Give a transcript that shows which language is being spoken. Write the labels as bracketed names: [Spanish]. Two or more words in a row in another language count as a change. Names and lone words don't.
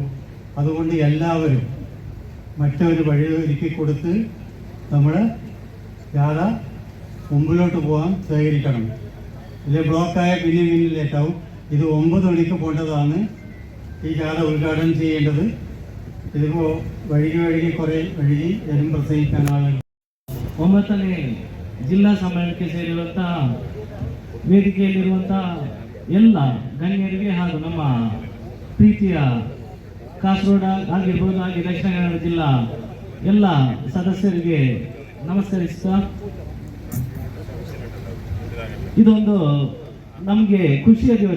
[Malayalam] അതുകൊണ്ട് എല്ലാവരും മറ്റൊരു വഴി ഒരുക്കി കൊടുത്ത് നമ്മൾ ജാഥ മുമ്പിലോട്ട് പോകാൻ സഹകരിക്കണം. ഇല്ലേ ബ്ലോക്കായ പിന്നെ ലേറ്റാവും. ഇത് 9 മണിക്ക് പോകേണ്ടതാണ് ഈ ജാഥ ഉദ്ഘാടനം ചെയ്യേണ്ടത്. ഇതിപ്പോൾ വഴുകി കുറേ വരും പ്രസംഗിക്കാൻ ആളുകൾ. [Kannada] 9ನೇ ಜಿಲ್ಲಾ ಸಮ್ಮೇಳನಕ್ಕೆ ಸೇರಿರುವಂತಹ ವೇದಿಕೆಯಲ್ಲಿರುವಂತಹ ಎಲ್ಲ ಗಣ್ಯರಿಗೆ ಹಾಗೂ ನಮ್ಮ ಪ್ರೀತಿಯ ಕಾಸರಗೋಡು ಆಗಿರ್ಬೋದು, ಹಾಗೆ ದಕ್ಷಿಣ ಕನ್ನಡ ಜಿಲ್ಲಾ ಎಲ್ಲ ಸದಸ್ಯರಿಗೆ ನಮಸ್ಕರಿಸ್ತಾ, ಇದೊಂದು ನಮಗೆ ಖುಷಿಯ ದಿವಸ.